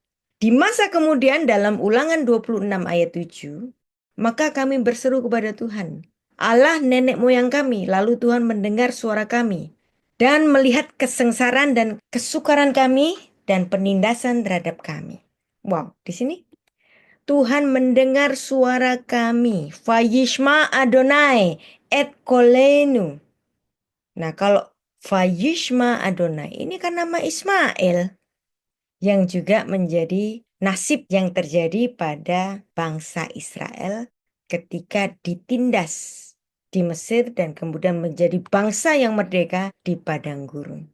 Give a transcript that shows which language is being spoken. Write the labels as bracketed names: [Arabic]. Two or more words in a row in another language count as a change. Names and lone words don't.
[Indonesian] Di masa kemudian dalam Ulangan 26 ayat 7, maka kami berseru kepada Tuhan, Allah nenek moyang kami, lalu Tuhan mendengar suara kami dan melihat kesengsaraan dan kesukaran kami dan penindasan terhadap kami. Wow, di sini Tuhan mendengar suara kami. [Hebrew] וישמע אדוני את קולנו. [Indonesian] Nah, kalau [Hebrew] וישמע אדוני [Indonesian] ini kan nama Ismail yang juga menjadi nasib yang terjadi pada bangsa Israel ketika ditindas di Mesir dan kemudian menjadi bangsa yang merdeka di padang gurun.